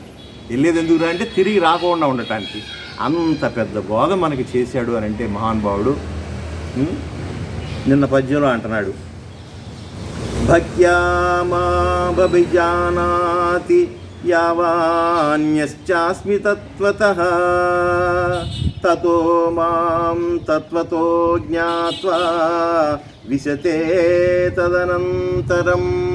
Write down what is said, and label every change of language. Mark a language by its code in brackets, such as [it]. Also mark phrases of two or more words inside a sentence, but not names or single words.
[te] వెళ్ళేది ఎందుకురా అంటే తిరిగి రాకుండా ఉండటానికి. అంత పెద్ద బోధ మనకి చేశాడు అని అంటే మహానుభావుడు. నిన్న పద్యంలో అంటున్నాడు, [sa] भक्त्या माभिजानाति यावान्यश्चास्मि तत्त्वतः ततो मां तत्त्वतो ज्ञात्वा विशते तदनन्तरम्